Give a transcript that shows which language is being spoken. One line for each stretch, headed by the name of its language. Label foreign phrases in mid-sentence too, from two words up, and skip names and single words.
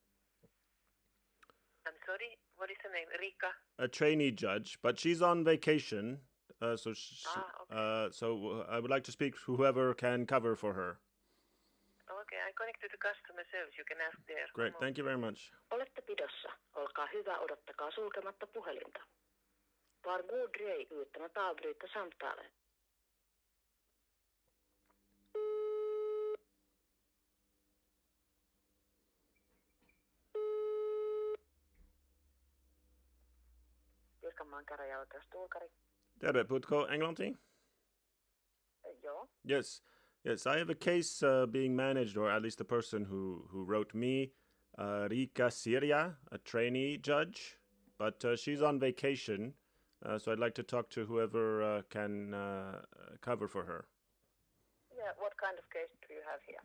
English: I'm sorry. What is the name? Rika. a trainee judge, but she's on vacation. Okay. So I would like to speak to whoever can cover for her. Okay, I connect to the customer service. You can ask there. Great, thank you very much.
Finnish: Olette pidossa. Olkaa hyvä, odottakaa sulkematta puhelinta.
Swedish: Var god dröj utan att avbryta samtalet.
Finnish: Pirkanmaan käräjäoikeus Tuulkari. Terve, puhutko englanti? Joo.
English: Yes, yes. I have a case being managed, or at least the person who wrote me, Rika Syria, a trainee judge, but she's on vacation, so I'd like to talk to whoever can cover for her. Yeah, what kind of case do you have here?